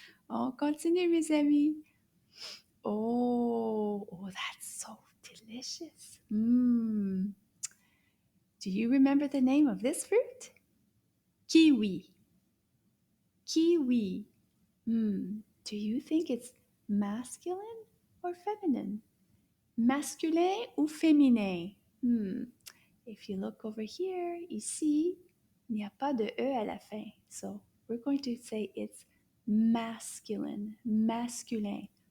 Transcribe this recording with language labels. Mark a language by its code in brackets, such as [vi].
[fr] On continue, mes amis. [en] Oh, that's so delicious. Do you remember the name of this fruit? Kiwi. Kiwi. Do you think it's masculine or feminine? [fr] Masculin ou féminin? [en] If you look over here, [fr] ici, il n'y a pas de E à la fin. [en] So we're going to say it's masculine, masculin.